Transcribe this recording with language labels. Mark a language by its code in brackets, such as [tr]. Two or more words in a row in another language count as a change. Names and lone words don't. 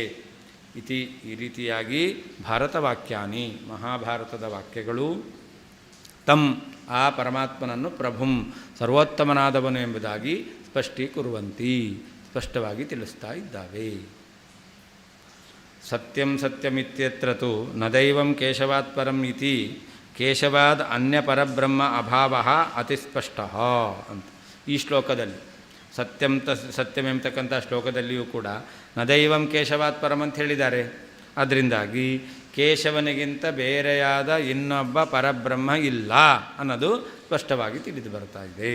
[kn] ಇತಿ ಈ ರೀತಿಯಾಗಿ ಭಾರತವಾಕ್ಯಾನಿ ಮಹಾಭಾರತದ ವಾಕ್ಯಗಳು ಆ ಪರಮಾತ್ಮನನ್ನು ಪ್ರಭುಂ ಸರ್ವೋತ್ತಮನಾದವನು ಎಂಬುದಾಗಿ ಸ್ಪಷ್ಟೀಕುರ್ವಂತಿ ಸ್ಪಷ್ಟವಾಗಿ ತಿಳಿಸ್ತಾ ಇದ್ದಾವೆ. [sa] ಸತ್ಯಮಿತ್ಯತ್ರ ತು ನ ದೈವಂ ಕೇಶವಾತ್ ಪರಂ ಇತಿ ಕೇಶವಾದ್ ಅನ್ಯಪರಬ್ರಹ್ಮ ಅಭಾವ ಅತಿಸ್ಪಷ್ಟ [kn] ಅಂತ ಈ ಶ್ಲೋಕದಲ್ಲಿ ಸತ್ಯಂ ಎಂಬತಕ್ಕಂಥ ಶ್ಲೋಕದಲ್ಲಿಯೂ ಕೂಡ [sa] ನ ದೈವಂ ಕೇಶವಾತ್ ಪರಂ [kn] ಅಂತ ಹೇಳಿದ್ದಾರೆ. ಅದರಿಂದಾಗಿ ಕೇಶವನಿಗಿಂತ ಬೇರೆಯಾದ ಇನ್ನೊಬ್ಬ ಪರಬ್ರಹ್ಮ ಇಲ್ಲ ಅನ್ನೋದು ಸ್ಪಷ್ಟವಾಗಿ ತಿಳಿದು ಬರ್ತಾ ಇದೆ.